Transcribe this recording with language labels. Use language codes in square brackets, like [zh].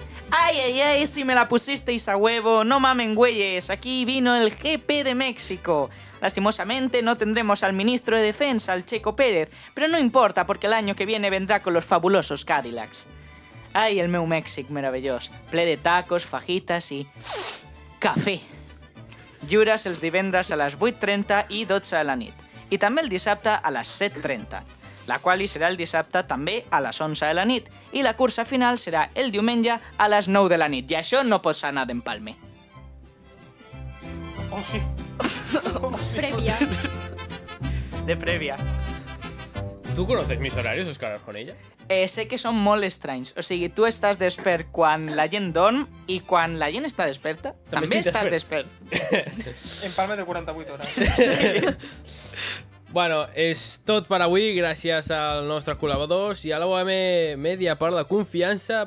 [es] Ay, si me la pusisteis a huevo, no mamen güeyes, aquí vino el GP de México. Lastimosamente no tendremos al ministro de Defensa, al Checo Pérez, pero no importa porque el año que viene vendrá con los fabulosos Cadillacs. [ca] Ai, el meu Mèxic meravellós, ple de tacos, fajitas i... cafè. Lliures els divendres a les 8:30 i 12 de la nit. I també el dissabte a les 7:30. La quali serà el dissabte també a les 11 de la nit. I la cursa final serà el diumenge a les 9 de la nit. I això no pots anar d'empalme. Oh, sí. Prèvia. De prèvia. [es] ¿Tú conoces mis horarios, Òscar Arjonella? [ca] Sé que són molt estranys. O sigui, tu estàs despert quan la gent dorm i quan la gent està desperta, també estàs despert. Empalme de 48 hores. Bueno, és tot per avui, gràcies als nostres col·laboradors i a l'OM Media per la confiança.